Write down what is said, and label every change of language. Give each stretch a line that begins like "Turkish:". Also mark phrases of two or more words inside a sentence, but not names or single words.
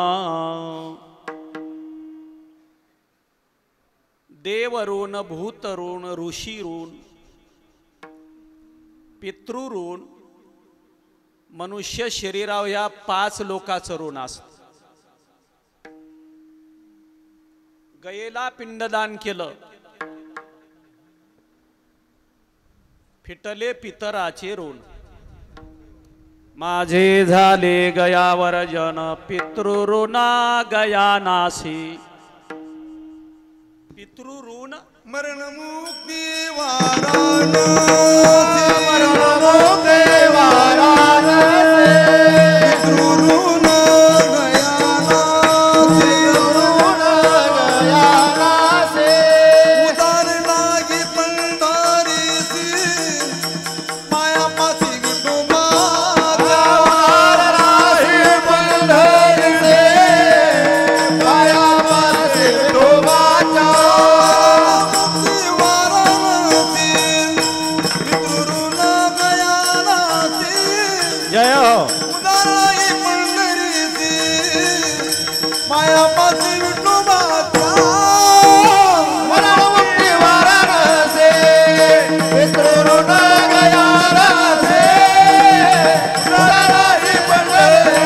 Marathi: देव ऋण भूत ऋण ऋषी ऋण पितृ ऋण मनुष्य शरीरावर या 5 लोकांचं ऋण असतं. गयेला पिंडदान केलं फिटले पितराचे ऋण. माझे झाले गयावर जन पितृऋणा गया नासी. पितृऋण मरणमुक्ती वाराणसी मरणमुक्ती वाराणसी पितृऋण गयानासी ऋण गयानासी उदार लागी पंढरीसी मायापासी विठोबाच्या उदार लागी पंढरीसी मायापासी विठोबाच्या जय हो. उदाराई पंढरीसी मायापासी विठोबाच्या मरणमुक्ती वाराणसी पितृऋण गयानासी उदाराई पंढरीसी